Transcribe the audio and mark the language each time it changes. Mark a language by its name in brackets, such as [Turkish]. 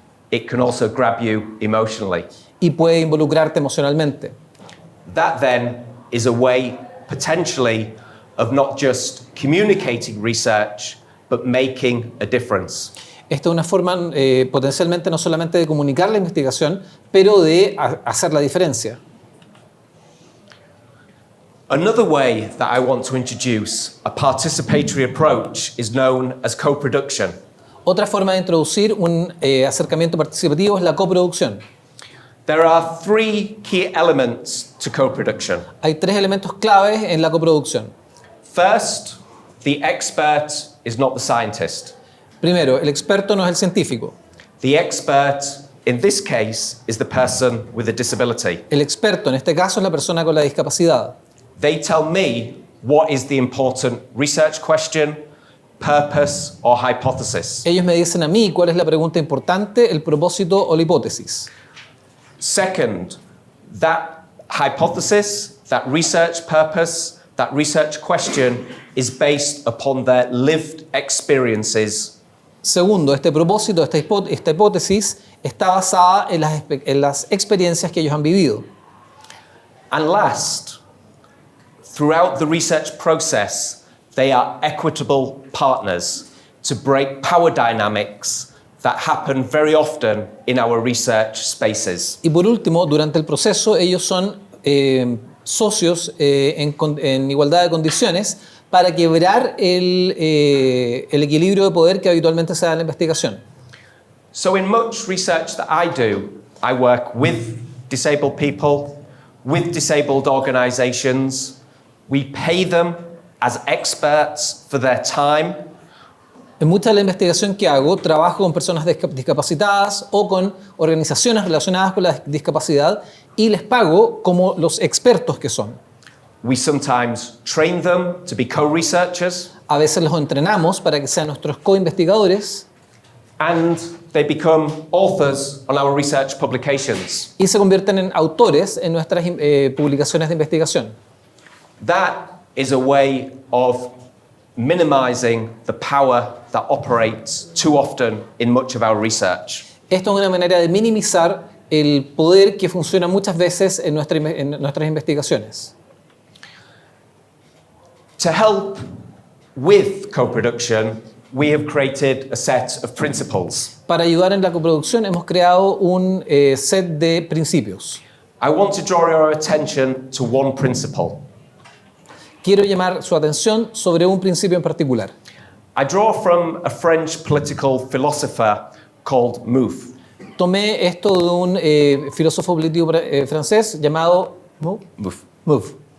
[English] It can also grab you emotionally. [Spanish] Y puede involucrarte emocionalmente. [English] That then is a way, potentially, of not just communicating research, but making a difference. [Spanish] Esta es una forma potencialmente no solamente de comunicar la investigación, pero de hacer la diferencia. [English] Another way that I want to introduce a participatory approach is known as co-production. [Spanish] Otra forma de introducir un acercamiento participativo es la coproducción. [English] There are three key elements to co-production. [Spanish] Hay 3 elementos claves en la coproducción. [English] First, the expert is not the scientist. [Spanish] Primero, el experto no es el científico. [English] The expert, in this case, is the person with a disability. [Spanish] El experto, en este caso, es la persona con la discapacidad. [English] They tell me what is the important research question, purpose, or hypothesis. [Spanish] Ellos me dicen a mí cuál es la pregunta importante, el propósito o la hipótesis. [English] Second, that hypothesis, that research purpose, that research question is based upon their lived experiences. [Spanish] Segundo, este propósito, esta hipótesis está basada en las experiencias que ellos han vivido. [English] And last, throughout the research process, they are equitable partners to break power dynamics that happen very often in our research spaces. [Spanish] Y por último, durante el proceso, ellos son socios en igualdad de condiciones para quebrar el equilibrio de poder que habitualmente se da en la investigación. [English] So in much research that I do, I work with disabled people, with disabled organizations. We pay them as experts for their time. [Spanish] En mucha de la investigación que hago, trabajo con personas discapacitadas o con organizaciones relacionadas con la discapacidad y les pago como los expertos que son. [English] We sometimes train them to be co-researchers. [Spanish] A veces los entrenamos para que sean nuestros co-investigadores. [English] And they become authors on our research publications. [Spanish] Y se convierten en autores en nuestras publicaciones de investigación. [English] That is a way of minimizing the power that operates too often in much of our research. [Spanish] Esto es una manera de minimizar el poder que funciona muchas veces en nuestras investigaciones. [English] To help with co-production, we have created a set of principles. [Spanish] Para ayudar en la coproducción hemos creado un set de principios. [English] I want to draw your attention to one principle. [Spanish] Quiero llamar su atención sobre un principio en particular. [English] I draw from a French political philosopher called Mouffe. [Spanish] Tomé esto de un filósofo político francés llamado Mouffe.